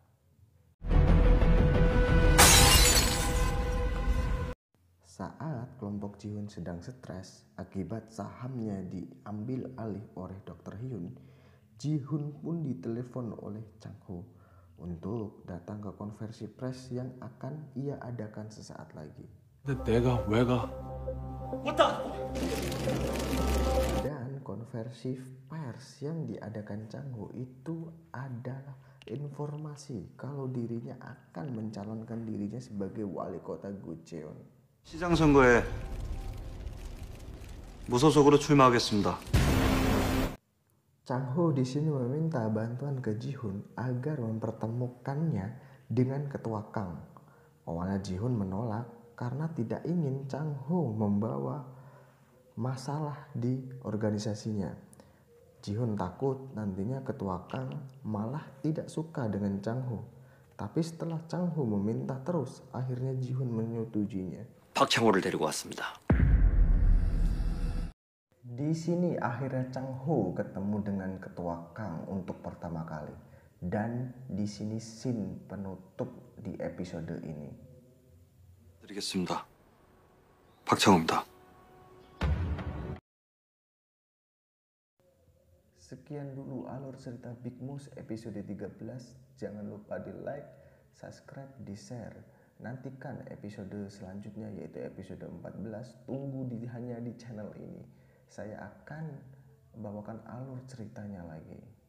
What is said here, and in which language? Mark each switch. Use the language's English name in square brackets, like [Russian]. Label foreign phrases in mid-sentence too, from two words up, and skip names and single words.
[Indonesian] Saat kelompok Ji-hoon sedang stres akibat sahamnya diambil alih oleh Dr. Hyun, Ji-hoon pun ditelepon oleh Chang-ho untuk datang ke konversi pers yang akan ia adakan sesaat lagi. [Korean] 근데 내가 왜 가? [Indonesian] Dan konversi pers yang diadakan Chang-ho itu adalah informasi kalau dirinya akan mencalonkan dirinya sebagai wali kota Gucheon. [Korean] 시장 선거에 무소속으로 출마하겠습니다. [Indonesian] Chang-ho di sini meminta bantuan ke Ji-hoon agar mempertemukannya dengan ketua Kang. Awalnya Ji-hoon menolak karena tidak ingin Chang-ho membawa masalah di organisasinya. Ji-hoon takut nantinya ketua Kang malah tidak suka dengan Chang-ho. Tapi setelah Chang-ho meminta terus, akhirnya Ji-hoon menyetujuinya. [Korean] 박창호를 데리고 왔습니다. [Indonesian] Di sini akhirnya Chang-ho ketemu dengan ketua Kang untuk pertama kali. Dan di sini scene penutup di episode ini. [Korean] 드리겠습니다. 박창호입니다. [Indonesian] Sekian dulu alur cerita Big Moose episode 13. Jangan lupa di [English] like, subscribe, [Indonesian] di share. Nantikan episode selanjutnya yaitu episode 14. Tunggu hanya di channel ini. Saya akan bawakan alur ceritanya lagi.